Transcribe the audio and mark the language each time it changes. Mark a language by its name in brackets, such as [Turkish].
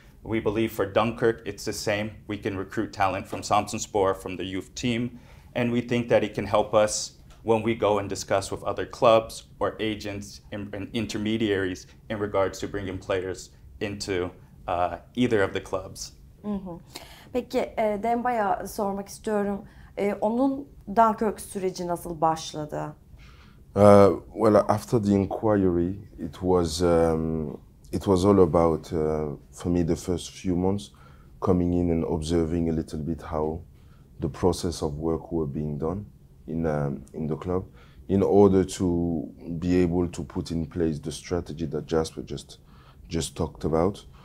[English] We believe for Dunkirk, it's the same. We can recruit talent from Samsunspor, from the youth team, and we think that it can help us when we go and discuss with other clubs or agents and intermediaries in regards to bringing players into either of the clubs. [Turkish] Peki Demba'ya sormak istiyorum. Onun Dunkirk süreci nasıl başladı? [English] Well, after the inquiry, it was all about, for me, the first few months, coming in and observing a little bit how the process of work were being done in the club, in order to be able to put in place the strategy that Jasper just talked about.